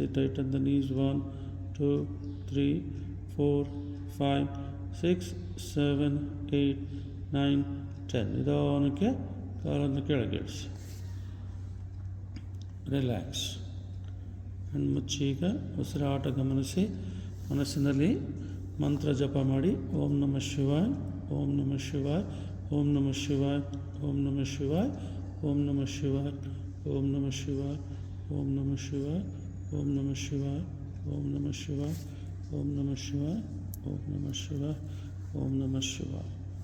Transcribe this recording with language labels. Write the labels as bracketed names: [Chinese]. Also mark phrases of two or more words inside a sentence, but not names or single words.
[English] Tighten the knees. 1 2 3 4 5 6 7 8 9 10. [Kannada] ನಿಧಾನಕ್ಕೆ ಕಾಲನ್ನು ಕೆಳಗಿಳಿಸಿ. ರಿಲ್ಯಾಕ್ಸ್. ಮುಚ್ಚಿ. ಈಗ ಉಸಿರಾಟ ಗಮನಿಸಿ. ಮನಸ್ಸಿನಲ್ಲಿ ಮಂತ್ರ ಜಪ ಮಾಡಿ. [Sanskrit] ಓಂ ನಮಃ ಶಿವಾಯ, ಓಂ ನಮಃ ಶಿವಾಯ, ಓಂ ನಮಃ ಶಿವಾಯ, ಓಂ ನಮಃ ಶಿವಾಯ, ಓಂ ನಮಃ ಶಿವಾಯ, ಓಂ ನಮಃ ಶಿವಾಯ, ಓಂ ನಮಃ ಶಿವಾಯ, ಓಂ ನಮಃ ಶಿವಾಯ, ಓಂ ನಮಃ ಶಿವಾಯ, ಓಂ ನಮಃ ಶಿವಾಯ, ಓಂ ನಮಃ ಶಿವಾಯ, ಓಂ ನಮಃ ಶಿವಾಯ.